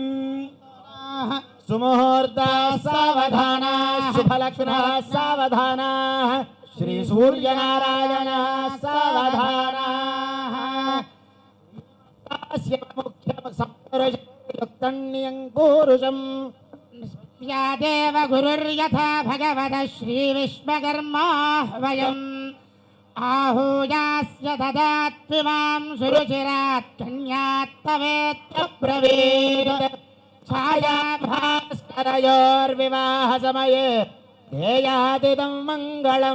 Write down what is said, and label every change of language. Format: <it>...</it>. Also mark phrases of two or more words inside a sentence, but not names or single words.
<sa>సుముహూర్త సావధాన శుభలగ్న సావధాన శ్రీ సూర్యనారాయణ సావధాన ముఖ్యముక్తం దేవ గురుర్యథా భగవత శ్రీ విశ్వకర్మా వయం आहूयास्य ददात्विमां सुरुचिरात् कन्यात्तवेत्य ब्रवीत् छायाभास्करयोर्विवाहसमये ध्येयादिदं मङ्गलम्.</sa>